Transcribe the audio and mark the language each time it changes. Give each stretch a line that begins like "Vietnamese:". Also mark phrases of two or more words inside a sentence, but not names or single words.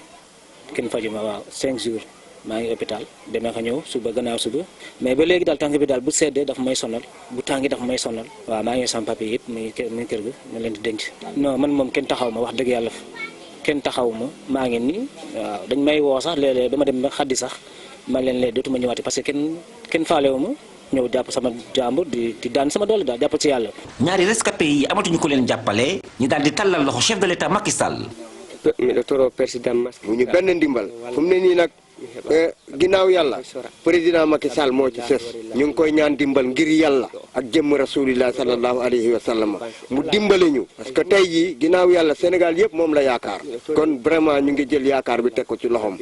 Wolof: kenn faju ma waaw 5 jours maa ngi hôpital demee ko ñëw suba gannaaw suba mais ba léegi daal tànk bi daal bu seddee dafa may sonal bu tàngi dafa may sonal waaw maa ngi sama papier yëpp muy kër ga ma leen di denc non man moom kenn taxaw ma wax dëgg yàlla kenn taxaw ma maa ngi nii waaw dañ may woo sax léeg-léeg dama dem ba xaddi sax ma leen lee dootuma ñëwaati parce que kenn faalewu ma ñëw jàpp sama jàmbur di daan sama doole daal jàpp ci yàlla. ñaari rescapé yi amatuñu ko leen jàppale ñu daal di tàllal loxo
French: chef de l'état
Wolof: Macky Sall. mi ɗo toro président Macky mu ñu benn ndimbal fu mu ne nii nag ginnaaw yàlla président Macky Sall moo ci sës ñu ngi koy ñaan dimbal ngir yàlla ak jëmm
Arabic: رسول الله صلى الله عليه وسلم
Wolof: mu dimbale ñu parce que tey jii ginnaaw yàlla Sénégal yëpp moom la yaakaar kon vraiment ñu ngi jël yaakaar bi teg ko ci loxoom.